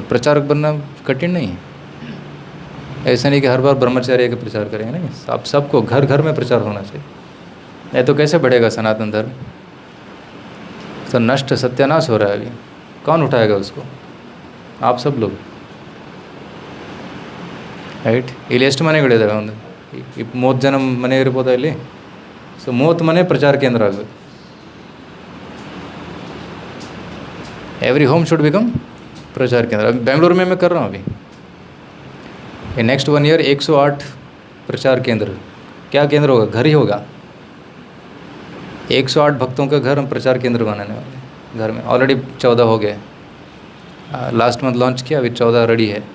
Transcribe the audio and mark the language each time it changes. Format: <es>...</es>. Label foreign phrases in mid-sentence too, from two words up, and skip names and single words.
<hi>प्रचारक बनना कठिन नहीं है. ऐसा नहीं कि हर बार ब्रह्मचार्य का प्रचार करेंगे, नहीं. आप सबको घर घर में प्रचार होना चाहिए. नहीं तो कैसे बढ़ेगा सनातन धर्म? तो नष्ट सत्यानाश हो रहा है अभी. कौन उठाएगा उसको? आप सब लोग.</hi> <kn>ರೈಟ್. ಇಲ್ಲಿ ಎಷ್ಟು ಮನೆಗಳಿದ್ದಾವೆ? ಒಂದು ಈ 30 ಜನ ಮನೆ ಇರ್ಬೋದಾ ಇಲ್ಲಿ? ಸೊ 30 ಮನೆ ಪ್ರಚಾರ ಕೇಂದ್ರ ಆಗಬೇಕು.</kn> <en>every home should become</en> <hi>प्रचार केंद्र. अभी बेंगलुरु में मैं कर रहा हूँ अभी. ये</hi> <en>next 1 year</en> <hi>108 प्रचार केंद्र. क्या केंद्र होगा? घर ही होगा. 108 भक्तों का घर हम प्रचार केंद्र बनाने वाले हैं. घर में ऑलरेडी 14 हो गए.</hi> <en>last month launch</en> <hi>किया, अभी 14 रेडी है.</hi>